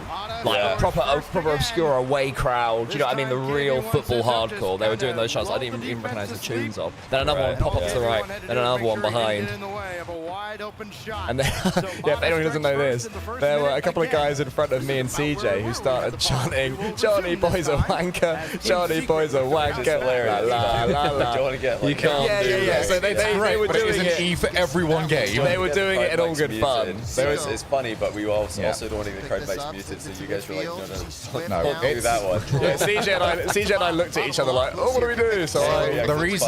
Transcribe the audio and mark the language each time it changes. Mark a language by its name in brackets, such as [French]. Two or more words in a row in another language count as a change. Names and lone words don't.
[English] Like a proper obscure away crowd. You know what I mean? The real football hardcore. They were doing those chants I didn't even recognize the tunes of. Then another one pop up to the right. Then another one behind. And then, if anyone doesn't know this, there were a couple of guys in front of me and CJ who started chanting, "JohnnyBoi's a wanker, JohnnyBoi's a wanker." La, la, la. You can't do that. So they were doing it. E for every one game. They were doing it in all good fun. It's funny, but we also don't want to get the crowd mics muted, so you guys were like, no, don't do that one. Yeah, CJ and I looked at each other like, oh, what do we do? So the reason